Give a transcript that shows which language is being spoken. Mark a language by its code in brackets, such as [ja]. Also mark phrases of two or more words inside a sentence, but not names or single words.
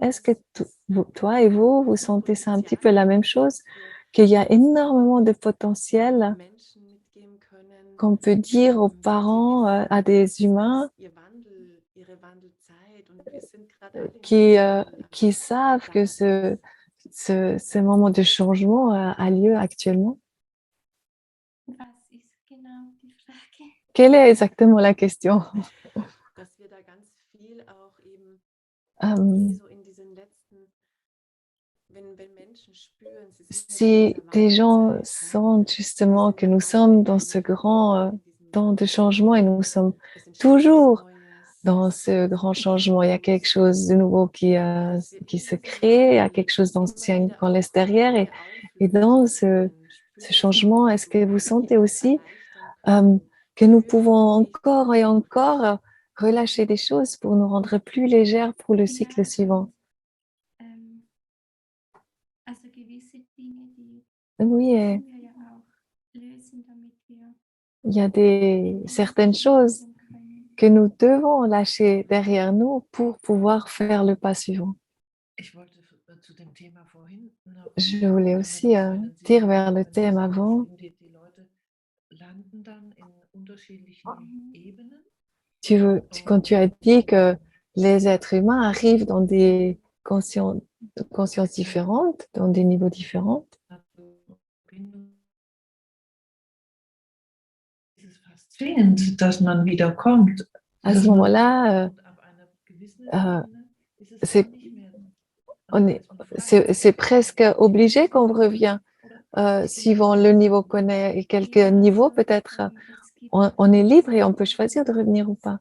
[fr] Est-ce que toi et vous sentez ça un petit peu la même chose, qu'il y a énormément de potentiel qu'on peut dire aux parents, à des humains, qui savent que ce moment de changement a lieu actuellement? [de] Was ist genau die Frage? [fr] Quelle est exactement la question? [de] Dass wir da ganz viel auch eben Euh, so in diesen letzten, wenn Menschen spüren, sie sind jetzt [fr] si [de] in dieser [fr] des gens [de] Wandlungszeit, [fr] sentent justement [de] wir [fr] que [de] sind [fr] nous [de] ja [fr] sommes [de] weiterhin [fr] dans [de] in [fr] ce [de] dieser [fr] grand [de] Veränderung, in diesem [fr] temps de [de] Wandel. [fr] changement et nous sommes [de] Es entsteht was [fr] toujours [de] Neues, [fr] dans [de] es [fr] ce [de] ist [fr] grand [de] etwas [fr] changement, il y a quelque [de] Neues. [fr] chose de nouveau [de] dass wir [fr] qui [de] in [fr] se [de] diesem [fr] crée, il y a [de] Wandel [fr] quelque chose [de] immer [fr] d'ancien [de] wieder [fr] qu'on [de] auch [fr] laisse derrière. [de] Dinge auflösen [fr] Dans ce [de] können, [fr] ce [de] spüren [fr] changement, est-ce que [de] können, [fr] vous sentez [de] Dinge [fr] aussi [de] erleichtern euh, können, [fr] que nous [de] für [fr] pouvons [de] den [fr] encore et [de] nächsten [fr] encore [de] Zyklus. [fr] relâcher des choses pour nous rendre plus légères pour le [de] Ja, [fr] cycle suivant? [de] also gewisse Dinge, die [fr] Oui, [de] müssen wir ja auch lösen, damit wir [fr] il y a certaines [de] Zyklus [fr] choses [de] gehen können. [fr] que nous devons lâcher derrière nous pour pouvoir faire le pas suivant. [de] Ich wollte zu dem Thema vorhin noch [fr] Je voulais aussi [de] einen [fr] dire [de] Sinn [fr] vers le [de] wenn du [fr] thème [de] sagtest, [fr] avant. [de] eben die Leute landen dann in unterschiedlichen Ebenen. [fr] Quand tu as dit que les êtres humains arrivent dans des consciences différentes, dans des niveaux différents, [de] Es ist faszinierend, dass man wieder kommt. [fr] à ce moment-là, c'est c'est presque obligé qu'on revient. Suivant le niveau qu'on est et quelques niveaux, peut-être on est libre et on peut choisir de revenir ou pas.